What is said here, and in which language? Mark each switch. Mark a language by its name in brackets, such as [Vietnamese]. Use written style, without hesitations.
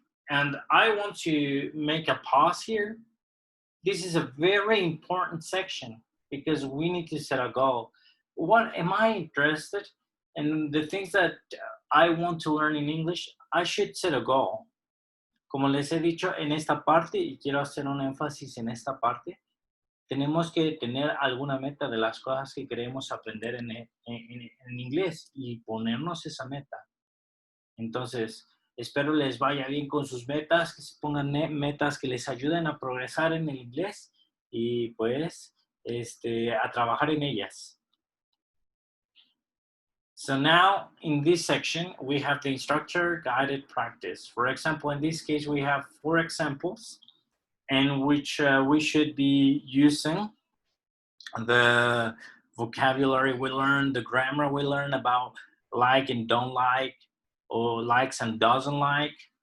[English] And I want to make a pause here. This is a very important section because we need to set a goal. What am I interested in? The things that I want to learn in English, I should set a goal. [Spanish] Como les he dicho en esta parte, y quiero hacer un énfasis en esta parte, tenemos que tener alguna meta de las cosas que queremos aprender en inglés y ponernos esa meta. Entonces, espero les vaya bien con sus metas, que se pongan metas que les ayuden a progresar en el inglés y pues a trabajar en ellas. [English] So now in this section, we have the instructor guided practice. For example, in this case, we have 4 examples in which we should be using the vocabulary we learn, the grammar we learn about like and don't like, or likes and doesn't like.